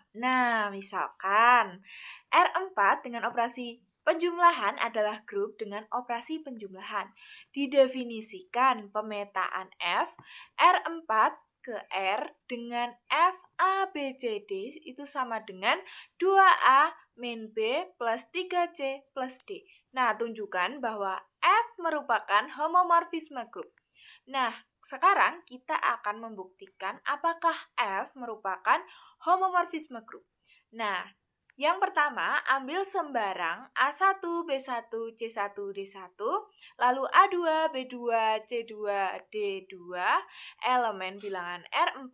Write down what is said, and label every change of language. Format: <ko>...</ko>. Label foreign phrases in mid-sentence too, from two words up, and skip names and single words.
<id>Nah, misalkan R4 dengan operasi penjumlahan adalah grup dengan operasi penjumlahan. Didefinisikan pemetaan F, R4 ke R dengan F A B C D itu sama dengan 2A min B plus 3C plus D. Nah, tunjukkan bahwa F merupakan homomorfisme grup. Nah, sekarang kita akan membuktikan apakah F merupakan homomorfisme grup. Nah, yang pertama, ambil sembarang A1, B1, C1, D1, lalu A2, B2, C2, D2, elemen bilangan R4.</id>